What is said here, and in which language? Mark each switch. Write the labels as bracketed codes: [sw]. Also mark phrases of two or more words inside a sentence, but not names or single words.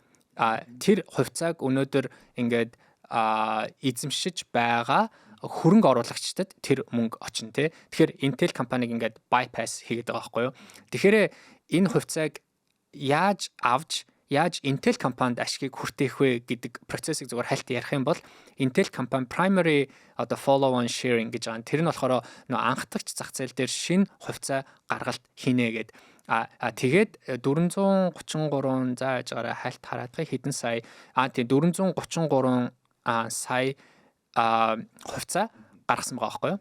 [mn] Тэр хувьцааг өнөөдөр ингээд эзэмшиж байгаа хөрөнгө оруулагчдад тэр мөнгө очно те. Тэгэхээр Intel компаниг ингээд bypass хийгээд байгаа байхгүй юу? Тэгэхээр энэ хувьцааг яаж авч яаж Intel компанид ашигыг хүртээх вэ гэдэг процессыг зүгээр хальт ярих юм бол Intel компани primary одоо [en] follow on sharing [mn] гэж байгаа. Тэр нь болохоор нөө анхдагч зах зээл дээр шинэ хувьцаа гаргалт хийнэ гэдэг. Тэгээд 433 зааж гараа хальт хараадгыг хэдэн сая тийм 433 сая хувьцаа гаргасан байгаа байхгүй юу.